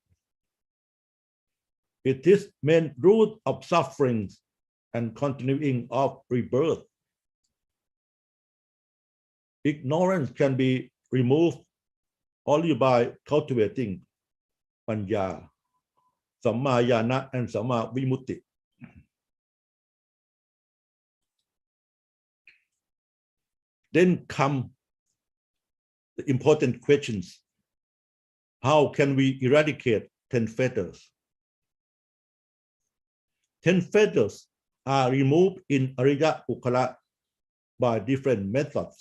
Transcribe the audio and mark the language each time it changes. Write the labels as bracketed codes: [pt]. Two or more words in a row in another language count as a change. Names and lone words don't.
[en] It is main root of sufferings and continuing of rebirth. Ignorance can be removed only by cultivating panya, [pi] samma jnana, [en] and [pi] samma vimutti. [en] Then come the important questions. How can we eradicate 10 fetters? 10 fetters are removed in [pi] Ariya Puggala [en] by different methods.